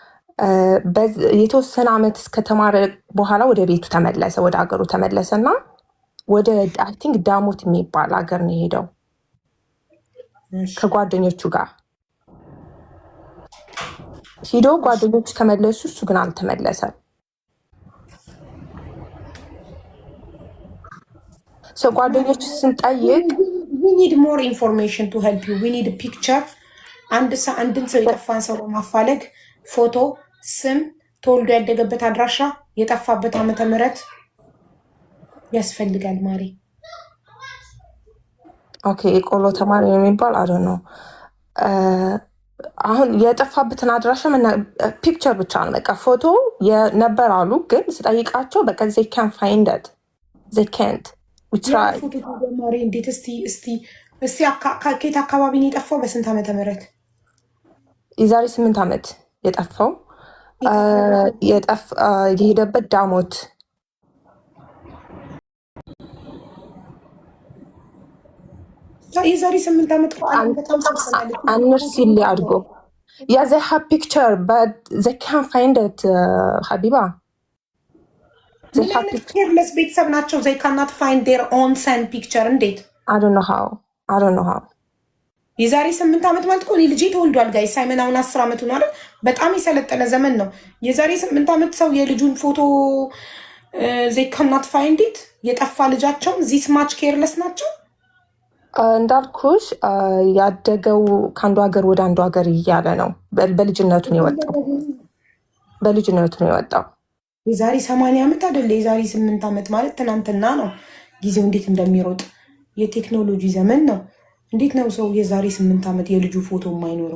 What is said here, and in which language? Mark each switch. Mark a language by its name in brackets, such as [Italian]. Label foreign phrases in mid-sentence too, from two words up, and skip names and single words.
[Amharic] የተወሰነ ዓመት እስከተማረ በኋላ ወደ ቤቱ ተመለሰ፣ ወደ ሀገሩ ተመለሰ እና ወደ [English] I think [Amharic] ዳሞት የሚባል ሀገር ነው የሄደው ከጓደኞቹ ጋር ሂዶ ጓደኞቹ ተመለሱ፣ እሱ ግን አልተመለሰም። ጓደኞቹ ስንጠይቅ [English] we need more information to help you we need a picture [Amharic] አንድን ሰው የጠፋን ሰው ለማፋለግ ፎቶ፣ ስም፣ ተወልዶ ያደገበት አድራሻ፣ የጠፋበት ዓመተ ምህረት ያስፈልጋል ማሪ። ኦኬ የቆሎ ተማሪ የሚባል [English] I don't know [Amharic] አሁን የጠፋበትን አድራሻ ፒክቸር ብቻ ነው በቃ ፎቶ የነበር አሉ ግን ስጠይቃቸው በቃ [English] they can't find it they can't we tried [Amharic] ፎቶ ተማሪ እንዴት እስቲ ከየት አካባቢ ነው የጠፋው? በስንት ዓመተ ምህረት? የዛሬ 8 ዓመት የጠፋው የሄደበት ዳሞት የዛሬ 8 ዓመት አንር ሲል አድጎ [English] yeah they have picture but they can't find it ሀቢባ ኬርለስ [Amharic] ቤተሰብ ናቸው [English] they cannot find their own son picture እንዴት? I don't know how [Amharic] የዛሬ 8 ዓመት ማለት እኮ ልጄ ተወልዷል ጋይ ሳይመን አሁን 10 ዓመቱ ነው አይደል? በጣም የሰለጠነ ዘመን ነው። የዛሬ 8 ዓመት ሰው የልጁን ፎቶ [English] they cannot find it [Amharic] የጠፋ ልጃቸው [English] this much careless [Amharic] ናቸው። እንዳልኩሽ ያደገው ከአንዱ ሀገር ወደ አንዱ ሀገር እያለ ነው። በልጅነቱ ነው የወጣው። የዛሬ 80 ዓመት አይደለ? የዛሬ 8 ዓመት ማለት ትናንትና ነው። ጊዜው እንዴት እንደሚሮጥ የቴክኖሎጂ ዘመን ነው። እንዴት ነው ሰው የዛሬ 8 ዓመት የልጁ ፎቶ የማይኖረው?